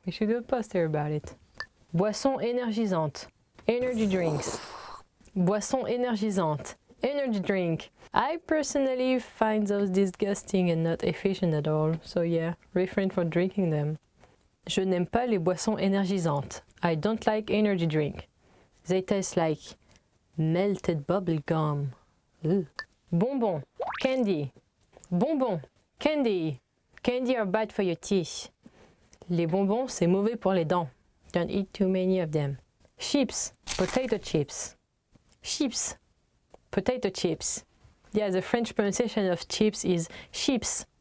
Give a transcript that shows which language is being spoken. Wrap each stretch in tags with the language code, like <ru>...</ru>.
<en>We should do a poster about it.</en> <fr>Boisson énergisante.</fr> <en>Energy drinks. Boisson énergisante. Energy drink. I personally find those disgusting and not efficient at all. So yeah, refrain from drinking them.</en> <fr>Je n'aime pas les boissons énergisantes.</fr> <en>I don't like energy drink. They taste like melted bubble gum. Ugh. Bonbon. Candy. Bonbon. Candy. Candy are bad for your teeth.</en> <fr>Les bonbons, c'est mauvais pour les dents.</fr> <en>Don't eat too many of them. Chips. Potato chips. Chips. Potato chips. Yeah, the French pronunciation of chips is chips.</en>